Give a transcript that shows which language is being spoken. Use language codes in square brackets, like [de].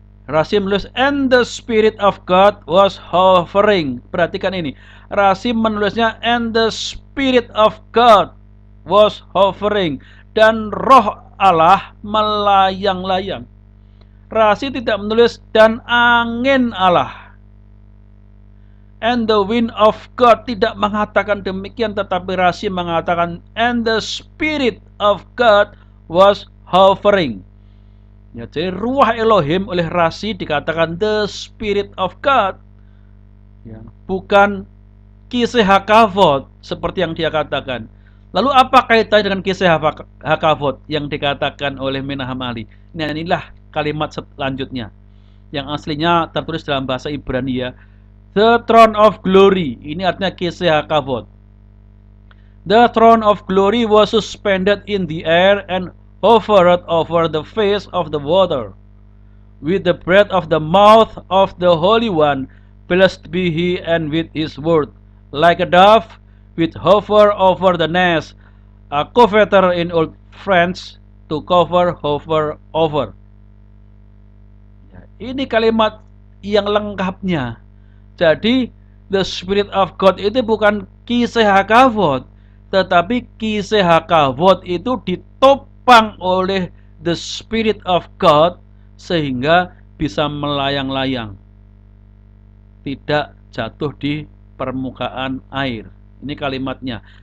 [en] Rashi [id] menulis, [en] and the Spirit of God was hovering. [id] Perhatikan ini. [en] Rashi [id] menulisnya, [en] and the Spirit of God was hovering. [id] Dan Roh Allah melayang-layang. Rashi tidak menulis, dan angin Allah. And the wind of God tidak mengatakan demikian, tetapi Rashi mengatakan, and the Spirit of God was hovering. Ya, jadi ruah Elohim oleh Rashi dikatakan the Spirit of God, ya, bukan kisah Hakavot seperti yang dia katakan. Lalu apa kaitannya dengan kisah Hakavot yang dikatakan oleh Menaham Ali? Nah, inilah kalimat selanjutnya yang aslinya tertulis dalam bahasa Ibrani, ya. [en] The throne of glory, [id] ini artinya kisah Hakavot. [en] The throne of glory was suspended in the air and hovered over the face of the water. With the breath of the mouth of the Holy One, blessed be he, and with his word, like a dove, with hover over the nest, a coveter in old French, to cover, hover, over. [id] Ini kalimat yang lengkapnya. Jadi, [en] the Spirit of God [id] itu bukan kisah Hakavot, tetapi kisah Hakavot itu ditopang oleh the Spirit of God sehingga bisa melayang-layang, tidak jatuh di permukaan air. Ini kalimatnya.